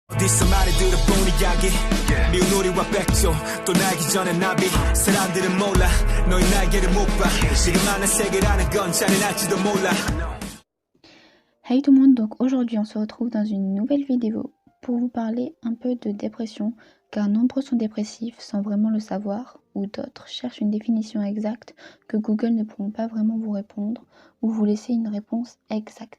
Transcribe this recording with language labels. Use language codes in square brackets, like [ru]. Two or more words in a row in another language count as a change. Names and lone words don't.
[ko] 어디서 말을 들어본 이야기 미운 우리와 백조 또 날기 전에 나비 사람들은 몰라 너의 날개를 못봐 지금 안에 세계라는 건 잔인할지도 몰라. [fr] Hey tout le monde, donc aujourd'hui on se retrouve dans une nouvelle vidéo pour vous parler un peu de dépression, car nombreux sont dépressifs sans vraiment le savoir, ou d'autres cherchent une définition exacte que Google ne pourront pas vraiment vous répondre, ou vous laisser une réponse exacte.